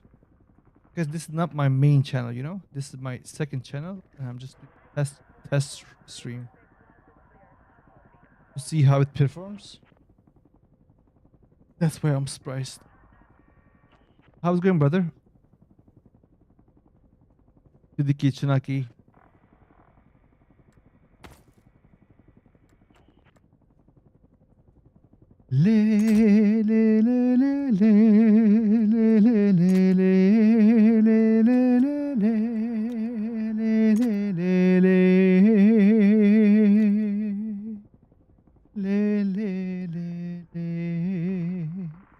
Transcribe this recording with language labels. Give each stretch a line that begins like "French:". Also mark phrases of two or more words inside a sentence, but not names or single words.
English: Because this is not my main channel, you know? This is my second channel, and I'm just doing test stream to see how it performs. That's why I'm surprised. How's it going, brother? Sidiki Chinaki. Le le le le le le le le le le le le.